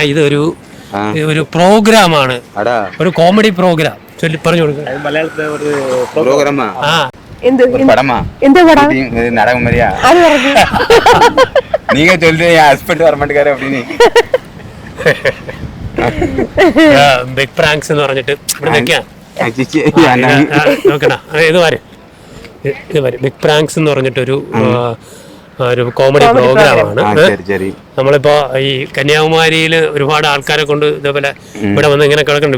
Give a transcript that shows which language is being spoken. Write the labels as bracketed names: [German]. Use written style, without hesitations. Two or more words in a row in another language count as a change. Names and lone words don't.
[Malayalam] ഇത് ഒരു പ്രോഗ്രാമാണ്, ഒരു കോമഡി പ്രോഗ്രാം. ചൊല്ലി പറഞ്ഞു കൊടുക്കുക. [Tamil] நீங்க சொல்றீங்க ஹஸ்பண்ட் வர மாட்டேங்காரு அப்படின்னு. [Malayalam] ബിഗ് പ്രാങ്ക്സ് എന്ന് പറഞ്ഞിട്ട് ഇവിടെ നിൽക്കാം. നോക്കണ ഇത് വരെ ബിഗ് പ്രാങ്ക്സ് എന്ന് പറഞ്ഞിട്ടൊരു കോമഡി പ്രോഗ്രാമാണ്. നമ്മളിപ്പോ ഈ കന്യാകുമാരിയിൽ ഒരുപാട് ആൾക്കാരെ കൊണ്ട് ഇതേപോലെ ഇവിടെ വന്ന് ഇങ്ങനെ കിടക്കുന്നുണ്ട്.